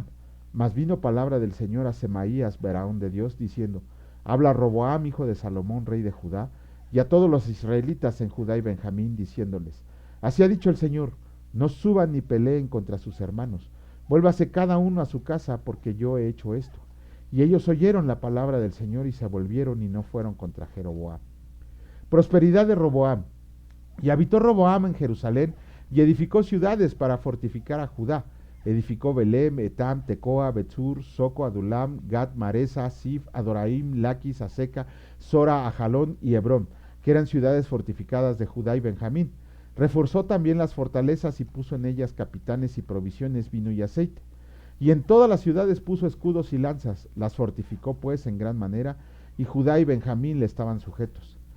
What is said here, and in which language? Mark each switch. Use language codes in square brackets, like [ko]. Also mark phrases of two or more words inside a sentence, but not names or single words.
[es] Mas vino palabra del Señor a Semaías, varón de Dios, diciendo: habla Roboam, hijo de Salomón, rey de Judá, y a todos los israelitas en Judá y Benjamín, diciéndoles: así ha dicho el Señor, no suban ni peleen contra sus hermanos, vuélvase cada uno a su casa, porque yo he hecho esto. Y ellos oyeron la palabra del Señor y se volvieron y no fueron contra Jeroboam. Prosperidad de Roboam. Y habitó Roboam en Jerusalén, y edificó ciudades para fortificar a Judá. Edificó Belem, Etam, Tecoa, Betzur, Soco, Adulam, Gat, Maresa, Sif, Adoraim, Laquis, Aseca, Sora, Ajalón y Hebrón, que eran ciudades fortificadas de Judá y Benjamín. Reforzó también las fortalezas y puso en ellas capitanes y provisiones, vino y aceite. Y en todas las ciudades puso escudos y lanzas, las fortificó pues en gran manera, y Judá y Benjamín le estaban sujetos.